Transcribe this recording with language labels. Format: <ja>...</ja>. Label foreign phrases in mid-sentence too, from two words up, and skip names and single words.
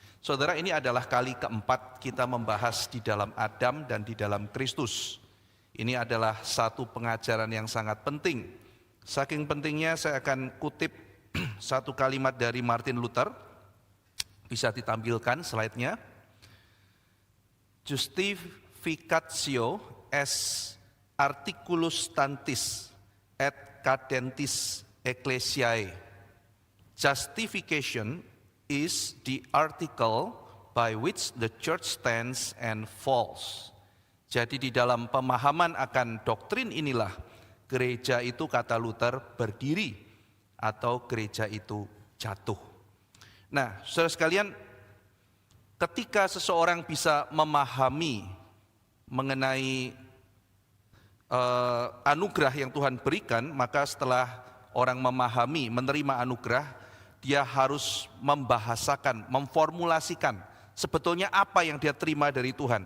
<id>Saudara, ini adalah kali keempat kita membahas di dalam Adam dan di dalam Kristus. Ini adalah satu pengajaran yang sangat penting. Saking pentingnya saya akan kutip satu kalimat dari Martin Luther. Bisa ditampilkan slide-nya.</id> <la>Justificatio est articulus tantis et cadentis ecclesiae.</la> <en>Justification is the article by which the church stands and falls.</en> <id>Jadi di dalam pemahaman akan doktrin inilah gereja itu, kata Luther, berdiri atau gereja itu jatuh. Nah, saudara sekalian, ketika seseorang bisa memahami mengenai anugerah yang Tuhan berikan, maka setelah orang memahami, menerima anugerah, dia harus membahasakan, memformulasikan sebetulnya apa yang dia terima dari Tuhan.</id>